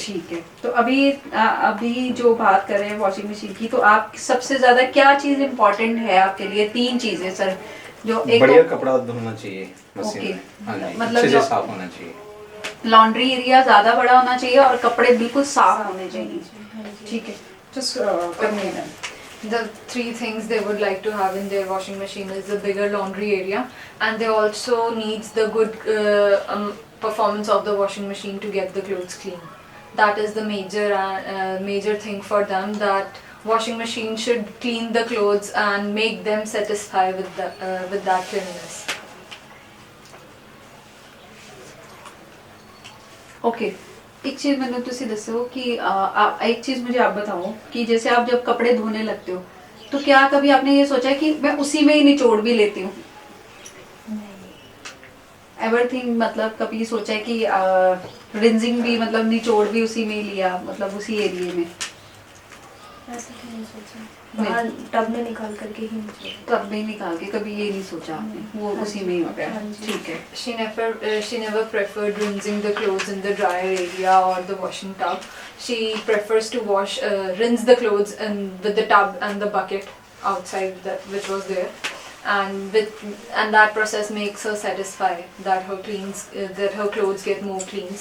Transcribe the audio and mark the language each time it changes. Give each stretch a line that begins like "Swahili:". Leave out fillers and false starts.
Hindi: ठीक है, तो अभी जो बात कर रहे हैं वॉशिंग मशीन की, तो आप सबसे ज्यादा क्या चीज इम्पोर्टेंट है आपके लिए? 3 चीजें सर, जो एक बढ़िया तो कपड़ा धोना चाहिए मशीन ओके, में। हाँ जी, मतलब अच्छे से जो साफ होना चाहिए। लॉन्ड्री एरिया ज्यादा बड़ा होना चाहिए और कपड़े बिल्कुल साफ होने चाहिए। ठीक है, जस्ट करने
English: the three things they would like to have in their washing machine is the bigger laundry area, and they also needs the good performance of the washing machine to get the clothes clean. That is the major thing for them, that washing machine should clean the clothes and make them satisfied with that cleanliness.
Hindi: Okay एक चीज मैंने
Punjabi: तुसी दसो
Hindi: कि एक चीज मुझे आप बताओ कि जैसे आप जब कपड़े धोने लगते हो तो क्या कभी आपने ये सोचा कि मैं उसी में ही निचोड़ भी लेती हूँ? एवरथिंग मतलब कभी सोचा है कि रिंजिंग भी मतलब निचोड़ भी उसी में ही लिया, मतलब उसी एरिया में? ऐसा तो नहीं सोचा, बाहर टब में निकाल करके ही निचोड़ा। टब में निकाल के कभी ये नहीं सोचा आपने, वो उसी में ही हो गया? ठीक है।
English: She never preferred rinsing the clothes in the dryer area or the washing tub. She prefers to rinse the clothes with the tub and the bucket outside which was there, and that process makes her satisfied that her clothes get more clean.